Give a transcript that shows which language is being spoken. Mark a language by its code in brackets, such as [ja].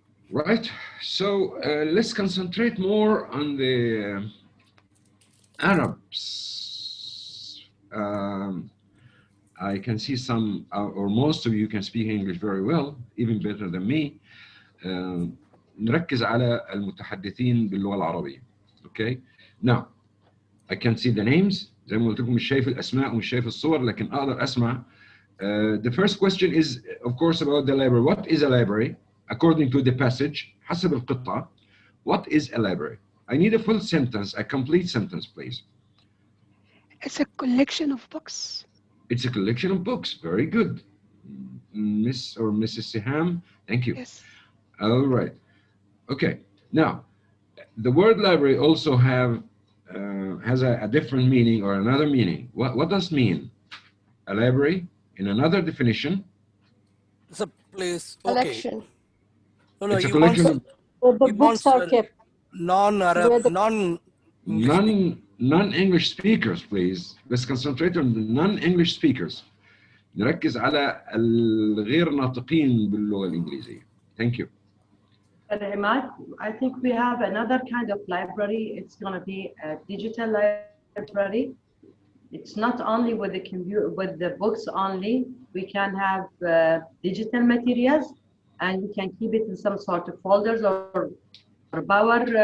[en] Right. So let's concentrate more on the Arabs. I can see some, or most of you can speak English very well, even better than me. [ar] نركز على المتحدثين باللغة العربية. [en] Okay. Now, I can see the names. [ar] زي ما قلت لكم مش شايف الأسماء ومش شايف الصور لكن أقدر أسمع. [en] The first question is, of course, about the library. What is a library? According to the passage, [ar] حسب القطعة, [en] what is a library? I need a full sentence, a complete sentence, please. It's a collection of books. It's a collection of books. Very good. Miss or Mrs. Seham, thank you. Yes. All right. Okay. Now, the word library also has a different meaning or another meaning. What does it mean? A library, in another definition, It's a place. Collection. Okay. No, it's a collection of The books are kept. non-Arab, non-English speakers, please. Let's concentrate on the non-English speakers. [ar] نركز على الغير ناطقين باللغة الإنجليزية. [en] Thank you. I think we have another kind of library. It's going to be a digital library. It's not only with the computer, with the books only. We can have digital materials, and we can keep it in some sort of folders or power.